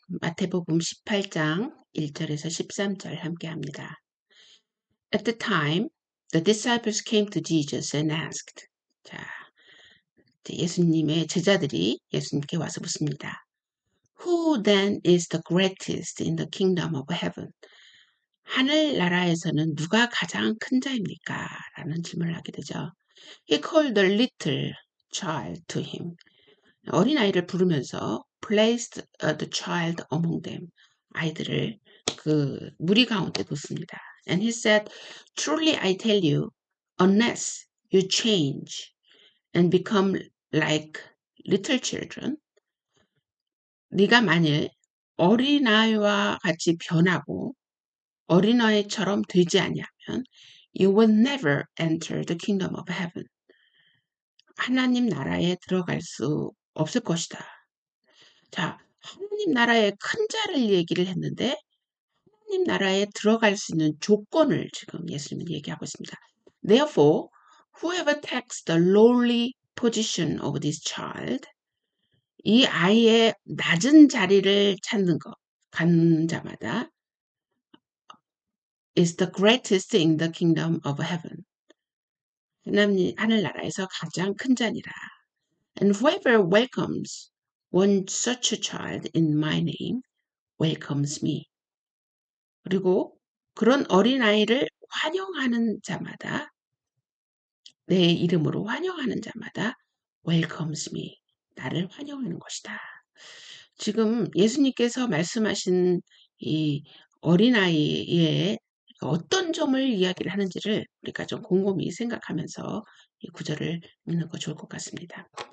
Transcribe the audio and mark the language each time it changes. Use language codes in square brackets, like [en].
[ko] 마태복음 18장 1절에서 13절 함께 합니다. [en] At the time, the disciples came to Jesus and asked. [ko] 자, 예수님의 제자들이 예수님께 와서 묻습니다. [en] Who then is the greatest in the kingdom of heaven? [ko] 하늘나라에서는 누가 가장 큰 자입니까? 라는 질문을 하게 되죠. [en] He called the little child to him. [ko] 어린아이를 부르면서 [en] placed the child among them. [ko] 아이들을 그 무리 가운데 뒀습니다. [en] And he said, Truly I tell you, unless you change and become like little children, [ko] 네가 만일 어린아이와 같이 변하고 어린아이처럼 되지 아니하면 [en] you will never enter the kingdom of heaven. [ko] 하나님 나라에 들어갈 수 없을 것이다. 자, 하나님 나라의 큰 자를 얘기를 했는데 하나님 나라에 들어갈 수 있는 조건을 지금 예수님은 얘기하고 있습니다. [en] Therefore, whoever takes the lowly position of this child, [ko] 이 아이의 낮은 자리를 찾는 것, 갖는 자마다 [en] is the greatest in the kingdom of heaven. [ko] 하늘나라에서 가장 큰 자니라. [en] And whoever welcomes one such a child in my name welcomes me. [ko] 그리고 그런 어린아이를 환영하는 자마다 내 이름으로 환영하는 자마다 [en] welcomes me. [ko] 나를 환영하는 것이다. 지금 예수님께서 말씀하신 이 어린아이의 어떤 점을 이야기를 하는지를 우리가 좀 곰곰이 생각하면서 이 구절을 읽는 거 좋을 것 같습니다.